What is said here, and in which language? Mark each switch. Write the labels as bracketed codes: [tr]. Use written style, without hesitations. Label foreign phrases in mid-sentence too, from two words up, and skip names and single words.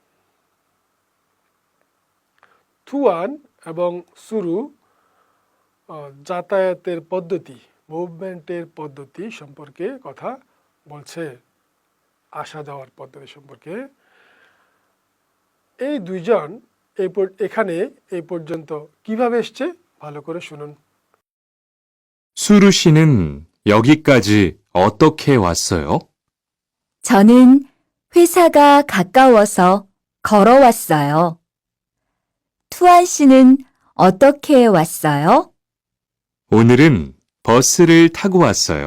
[bn] থুয়ান এবং সুরু যাতায়াতের পদ্ধতি, মুভমেন্টের পদ্ধতি সম্পর্কে কথা বলছে, আসা যাওয়ার পদ্ধতি সম্পর্কে। এই দুইজন এখানে এই পর্যন্ত কিভাবে এসছে ভালো করে শুনুন। [ko] 수루 씨는 여기까지 어떻게 왔어요? 저는 회사가 가까워서 걸어왔어요. 투안 씨는 어떻게 왔어요? 오늘은 버스를 타고 왔어요.